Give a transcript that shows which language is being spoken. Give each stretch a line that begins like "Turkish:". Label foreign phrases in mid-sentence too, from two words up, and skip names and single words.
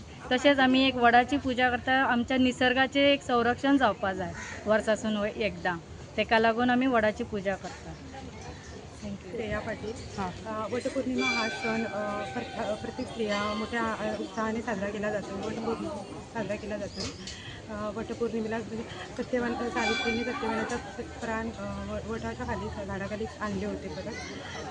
Konkani: तशेंच आमी एक वडाची पुजा करता, आमच्या निसर्गाचें एक संरक्षण जावपा जाय वर्सासून एकदां, तेका लागून आमी वडाची पुजा करता. थँक्यू. श्रेया पाटील.
Marathi: वटपौर्णिमा हा सण प्रत्येक स्त्रिया मोठ्या उत्साहाने साजरा केला जातो. वटपौर्णिमा साजरा केला जातो. वटपौर्णिमेला सावित्रीने सत्यवानाचा प्राण वटाच्या खाली झाडाखाली आणले होते परत.